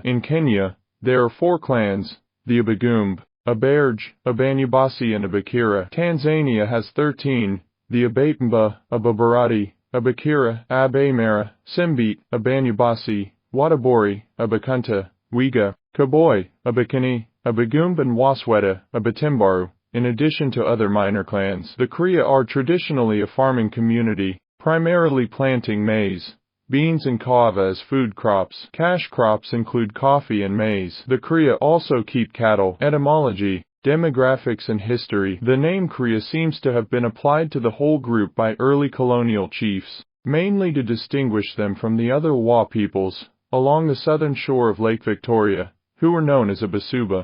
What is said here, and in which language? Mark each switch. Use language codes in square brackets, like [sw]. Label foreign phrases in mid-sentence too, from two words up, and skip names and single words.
[en] In Kenya, there are 4 clans, the Abagumb, Aberge, Abanyabasi and Abakira. Tanzania has 13, the Abatemba, Ababarati, Abakira, Abamara, Simbit, Abanyabasi, Watabori, Abakunta, Wiga, Kaboi, Abakani, Abagumb and Wasweta, Abatimbaru, in addition to other minor clans. The Kuria are traditionally a farming community, primarily planting maize, beans and cassava as food crops. Cash crops include coffee and maize. The Kuria also keep cattle. Etymology, demographics and history. The name Kuria seems to have been applied to the whole group by early colonial chiefs, mainly to distinguish them from the other Luo peoples along the southern shore of Lake Victoria, who were known as Abasuba.